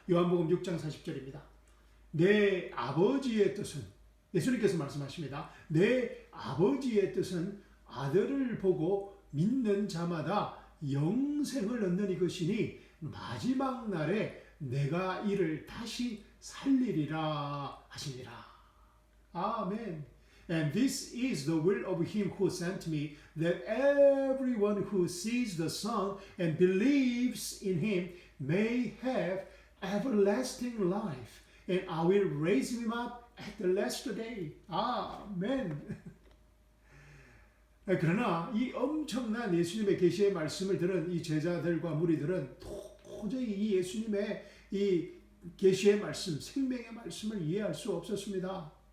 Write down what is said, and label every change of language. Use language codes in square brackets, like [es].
[ko] 요한복음 6장 40절입니다. 내 아버지의 뜻은, 예수님께서 말씀하십니다. 내 아버지의 뜻은 아들을 보고 믿는 자마다 영생을 얻는 이것이니 마지막 날에 내가 이를 다시 살리리라 하시니라. 아멘. [en] And this is the will of him who sent me, that everyone who sees the Son and believes in him may have everlasting life, and I will raise him up at the last day. [ko] 아멘. 그러나 이 엄청난 예수님의 계시의 말씀을 들은 이 제자들과 무리들은 도저히 이 예수님의 이 계시의 말씀, 생명의 말씀을 이해할 수 없었습니다.